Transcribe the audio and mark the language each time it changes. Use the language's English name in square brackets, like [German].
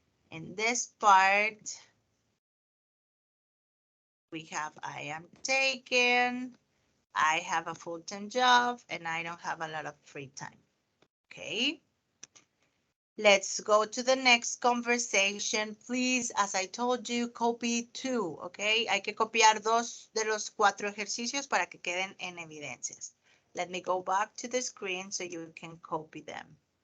[English] In this part, we have I am taken, I have a full-time job, and I don't have a lot of free time. Okay. Let's go to the next conversation. Please, as I told you, copy 2, okay? [Spanish] Hay que copiar 2 de los 4 ejercicios para que queden en evidencias. [English] Let me go back to the screen so you can copy them.